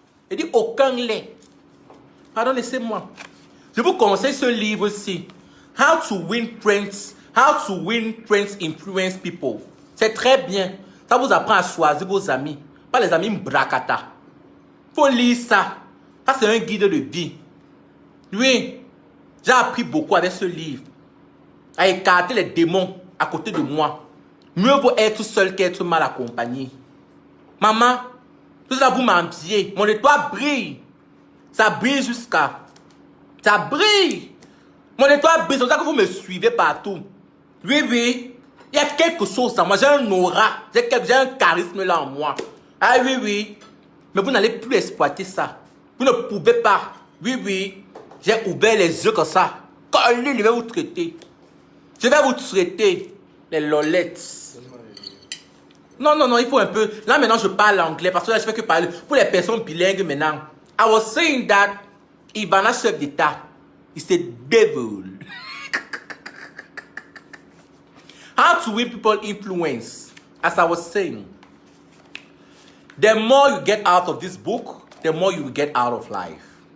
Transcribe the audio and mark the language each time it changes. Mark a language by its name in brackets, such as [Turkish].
[French] Elle dit aucun lait. Pardon, laissez-moi. Je vous conseille ce livre-ci. [English] How to win friends influence people. [French] C'est très bien. Ça vous apprend à choisir vos amis. Pas les amis mbrakata. Faut lire ça. Ça, c'est un guide de vie. Oui, j'ai appris beaucoup avec ce livre. À écarter les démons à côté de moi. Mieux vaut être seul qu'être mal accompagné. Maman, tout ça vous m'enviez. Mon étoile brille. Ça brille jusqu'à... Ça brille. Mon étoile brille. C'est pour ça que vous me suivez partout. Oui. Il y a quelque chose en moi. J'ai un aura. J'ai un charisme là en moi. Ah oui. Mais vous n'allez plus exploiter ça. Vous ne pouvez pas. Oui. J'ai ouvert les yeux comme ça. Collé, je vais vous traiter. Je vais vous traiter. Les lolettes. Non, il faut un peu. Là, maintenant, je parle anglais. Parce que là, je fais que parler. Pour les personnes bilingues maintenant. [English] I was saying that Ivana, [French] chef d'État, [English] is a devil. How to win people influence. As I was saying. The more you get out of this book, the more you will get out of life.